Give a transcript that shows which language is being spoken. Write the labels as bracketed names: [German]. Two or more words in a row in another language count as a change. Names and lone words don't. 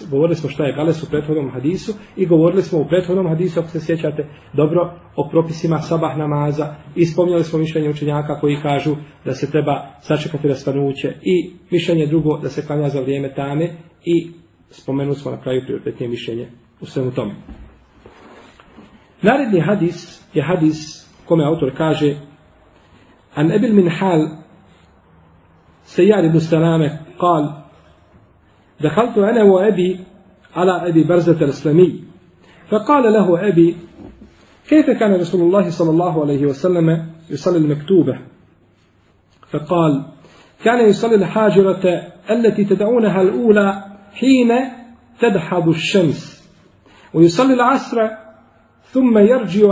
[Bosnian] Govorili smo šta je gales u prethodnom hadisu i govorili smo u prethodnom hadisu, ako se sjećate dobro, o propisima sabah namaza i spominjali smo mišljenje učenjaka koji kažu da se treba sačekati rasvanuće i mišljenje drugo da se klanja za vrijeme tame i spomenuli smo na kraju prioritetnije mišljenje u svemu tome. Naredni hadis je hadis kome autor kaže An Ebil Minhal Seyyar ibn Salame [Arabic] قال دخلت أنا وأبي على أبي برزة الأسلمي فقال له أبي كيف كان رسول الله صلى الله عليه وسلم يصلي المكتوبة؟ فقال: كان يصلي الحاجرة التي تدعونها الأولى حين تدحض الشمس، ويصلي العصر ثم يرجع